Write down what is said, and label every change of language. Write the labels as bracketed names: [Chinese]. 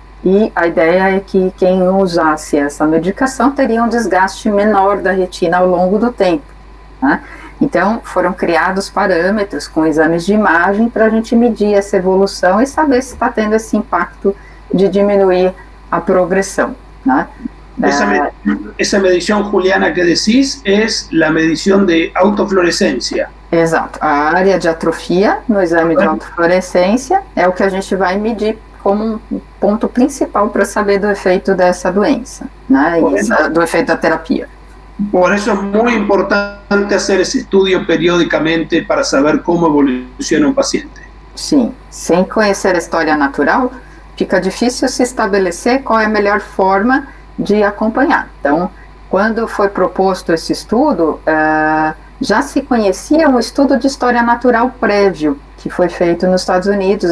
[Portuguese] E a ideia é que quem usasse essa medicação teria um desgaste menor da retina ao longo do tempo, né? Então, foram criados parâmetros com exames de imagem para a gente medir essa evolução e saber se está tendo esse impacto de diminuir a progressão, né? [Spanish] Esa medición, Juliana, que decís, es la medición de autofluorescencia. [Portuguese] Exato. A área de atrofia no exame de autofluorescência é o que a gente vai medir como um ponto principal para saber do efeito dessa doença, né? E do efeito da terapia. [Spanish] Por eso es muy importante hacer ese estudio periódicamente para saber cómo evoluciona un paciente. [Portuguese] Sim, sem conhecer a história natural, fica difícil se estabelecer qual é a melhor forma de acompanhar. Então, quando foi proposto esse estudo, já se conhecia um estudo de história natural prévio, que foi feito nos Estados Unidos.